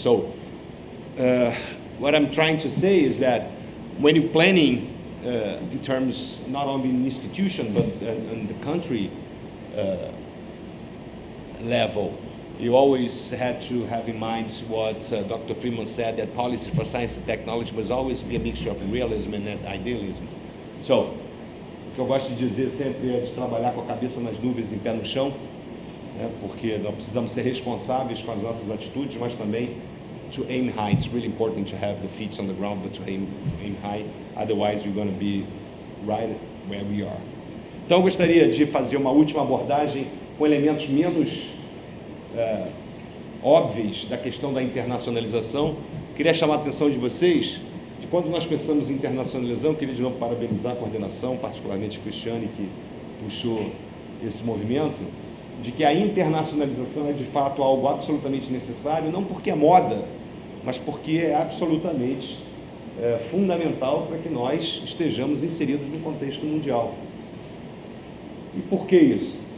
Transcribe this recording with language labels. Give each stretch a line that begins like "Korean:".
English: So what I'm trying to say is that when you're planning in terms not only in institution but in the country level, you always had to have in mind what Dr. Freeman said, that policy for science and technology must always be a mixture of realism and idealism.
Portuguese: So, o que eu gosto de dizer sempre é de trabalhar com a cabeça nas nuvens e pé no chão, né, porque nós precisamos ser responsáveis com as nossas atitudes, mas também
English: to aim high. It's really important to have the feet on the ground, but to aim high. Otherwise, you're going to be right where we are.
Portuguese: Então, eu gostaria de fazer uma última abordagem com elementos menos óbvios da questão da internacionalização. Queria chamar a atenção de vocês de quando nós pensamos em internacionalização, queria de novo parabenizar a coordenação, particularmente a Cristiane, que puxou esse movimento, de que a internacionalização é de fato algo absolutamente necessário, não porque é moda, mas porque é absolutamente fundamental para que nós estejamos inseridos no contexto mundial. E por que isso?